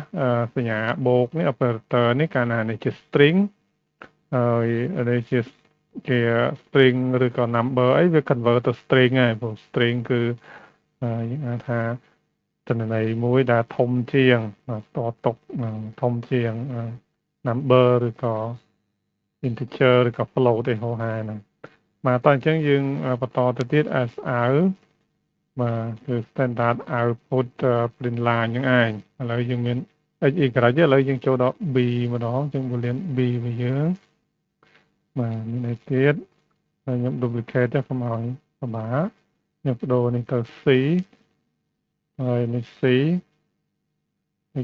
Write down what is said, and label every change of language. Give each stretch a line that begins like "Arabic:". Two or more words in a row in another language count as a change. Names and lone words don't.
Khmer: សញ្ញាបូកនេះ operator នេះកាលណានេះជា string ហើយនេះជា string ឬក៏ number អីវា convert ទៅ string ហើយព្រោះ string គឺយើងហៅថាទិន្នន័យមួយដែលធំជាងតតុកធំជាង number ឬក៏ integer ឬក៏ float ទេហោហាហ្នឹងបាទតោះអញ្ចឹងយើងបន្តទៅទៀត as អាវ បាទគឺ
English: standard output print line
Khmer: ហ្នឹងឯងឥឡូវយើងមាន x y ឥឡូវយើងចូលដល់ b ម្ដងចឹង
English: boolean b
Khmer: របស់យើងបាទ មានអីទៀតហើយខ្ញុំ duplicate ទៅកុំឲ្យពិបាកខ្ញុំបដូរនេះទៅ c ហើយនេះ c នេះ